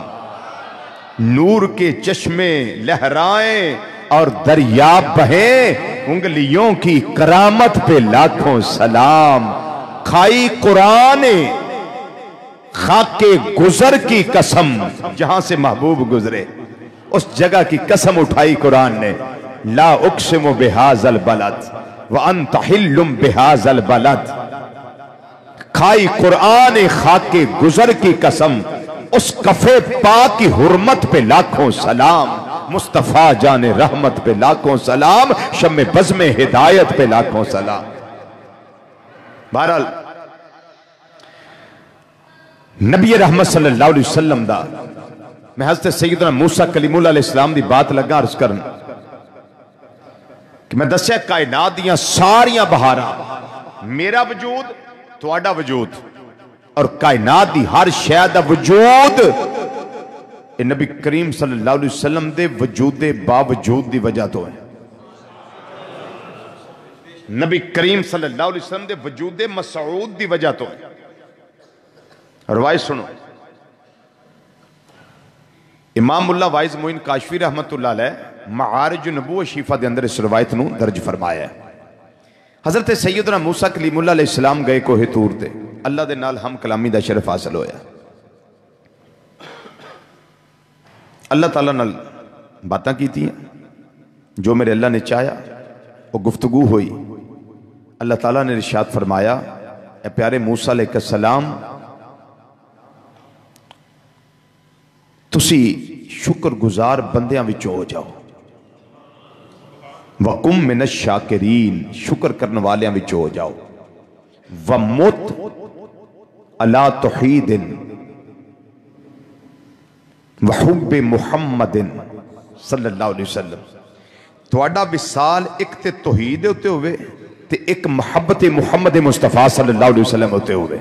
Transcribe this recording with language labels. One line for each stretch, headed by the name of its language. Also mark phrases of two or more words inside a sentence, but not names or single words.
Urdu: نور کے چشمے لہرائیں اور دریا بہیں، انگلیوں کی کرامت پہ لاکھوں سلام۔ کھائی قرآن خاک گزر کی قسم، جہاں سے محبوب گزرے اس جگہ کی قسم اٹھائی قرآن نے،
Arabic: لا اقسم بہذا البلد وانت حل بہذا البلد۔
Urdu: کھائی قرآن خاک گزر کی قسم، اس کفے پاک کی حرمت پہ لاکھوں سلام۔ مصطفیٰ جان رحمت پہ لاکھوں سلام، شمع بزم ہدایت پہ لاکھوں سلام۔
Punjabi: بہرحال نبی رحمت صلی اللہ علیہ وسلم دا میں حضرت سیدنا موسیٰ کلیم اللہ علیہ السلام دی بات لگا عرض کرن کہ میں دسیا کائنات دیاں ساریاں بہاراں، میرا وجود تواڈا وجود اور کائنات دی ہر شے دا وجود اے نبی کریم صلی اللہ علیہ وسلم دے وجود باوجود دی وجہ تو ہے۔ نبی کریم صلی اللہ علیہ وسلم دے وجود مسعود دی وجہ تو ہے۔ روایت سنو، امام اللہ وائز معین کاشفی رحمت اللہ علیہ معارج نبوہ شیفہ دے اندر اس روایت نو درج فرمایا ہے۔ حضرت سیدنا موسیٰ کلیم اللہ علیہ السلام گئے کوہ طور تے، اللہ دے نال ہم کلامی دا شرف حاصل ہویا۔ اللہ تعالیٰ نال باتاں کی تھی جو میرے اللہ نے چاہیا وہ گفتگو ہوئی۔ اللہ تعالیٰ نے ارشاد فرمایا اے پیارے موسیٰ علیہ السلام تسی شکر گزار بندیاں وچوں ہو جاؤ،
Arabic: وَقُم مِّنَ الشَّاكِرِينَ
Punjabi: شکر کرنے والیاں وچوں ہو جاؤ،
Arabic: وَمُتْ عَلَىٰ تُوحِیدٍ
Punjabi: وحب محمد صلی اللہ علیہ وسلم۔ تواڈا وصال ایک تے توحید ہوتے ہوئے تے ایک محبت محمد مصطفیٰ صلی اللہ علیہ وسلم ہوتے ہوئے۔